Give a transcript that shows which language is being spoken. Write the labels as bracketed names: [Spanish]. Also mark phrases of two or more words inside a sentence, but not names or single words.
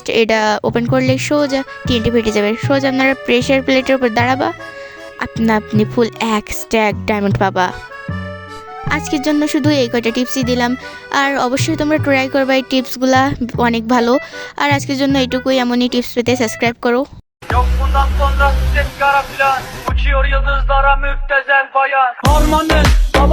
[Bangla] এটা ওপেন করলে সোজা TNT ফেটে যাবে। সোজা আপনারা [English] pressure plate [Bangla] উপর দাঁড়াবা, আপনি [English] full 1 stack diamond [Bangla] পাবা। আজকের জন্য শুধু এই কয়টা টিপসই দিলাম, আর অবশ্যই তোমরা ট্রাই করবা, এই টিপসগুলা অনেক ভালো। আর আজকের জন্য এইটুকুই, এমনই টিপস পেতে সাবস্ক্রাইব করো। [Turkish] Yok bundan sonra ses kara filan, uçuyor yıldızlara müptezel bayan. Harmanın